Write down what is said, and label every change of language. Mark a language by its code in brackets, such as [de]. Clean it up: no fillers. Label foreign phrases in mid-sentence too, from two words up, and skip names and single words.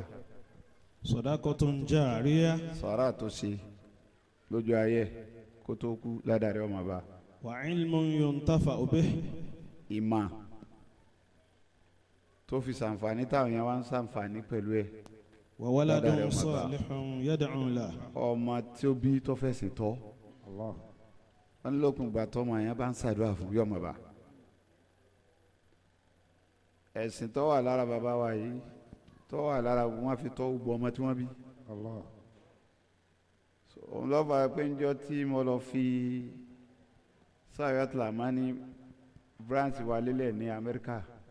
[ar] صدقة جارية. [yo] sàrà tó ṣe lójú ayé kó tó kú ládàrí ọmọ bá. [ar] وعلم ينتفع به. [yo] ìmà tó fi ṣàǹfààní táwọn yẹn wá ń ṣàǹfààní pẹ̀lú ẹ̀. [ar] وولد صالح يدعو له. [yo] ọmọ tí ó bí tó fẹ̀sìn tọ́ wọn ní lókun gbà tọ́ ọmọ yẹn bá ń ṣàdúrà fún bí ọmọ bá. ẹ̀sìn tó wà lára bàbá wa yìí tó wà lára wọn fi tọ́ gbọ́ ọmọ tí wọ́n bí. òun lọ́ba pé ń jọ tí mo lọ fi Sa'adat Lamani branch wa lélẹ̀ ní Amẹ́ríkà.